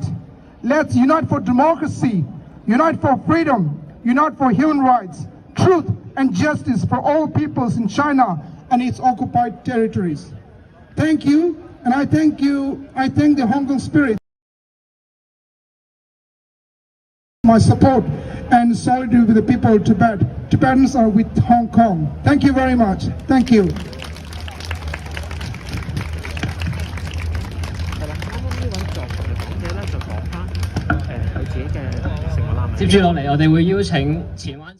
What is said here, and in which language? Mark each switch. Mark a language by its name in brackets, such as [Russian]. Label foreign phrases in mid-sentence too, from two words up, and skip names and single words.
[English] Let's unite for democracy, unite for freedom, unite for human rights, truth and justice for all peoples in China and its occupied territories. Thank you, and I thank the Hong Kong spirit. My support and solidarity with the people of Tibet. Tibetans are with Hong Kong. Thank you very much. Thank you. [Cantonese] 係啦，啱啱呢位在場嘅講者咧就講翻佢自己嘅成個難民。接住落嚟，我哋會邀請前灣。